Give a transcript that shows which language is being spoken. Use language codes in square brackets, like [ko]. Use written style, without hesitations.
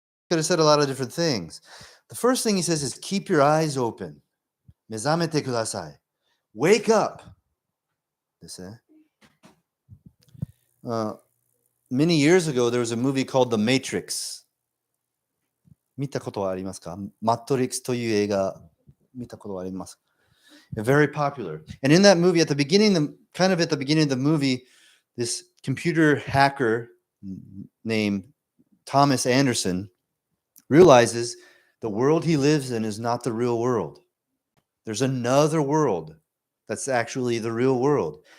[en] could have said a lot of different things. The first thing he says is keep your eyes open. [ja] 目覚めてください. [en] Wake up. [ja] ですね。 [en] Many years ago, there was a movie called The Matrix. [ja] 見たことはありますか？マトリックスという映画見たことはありますか？ [en] Very popular. And in that movie, at the beginning of the movie, this computer hacker named Thomas Anderson realizes the world he lives in is not the real world. There's another world that's actually the real world.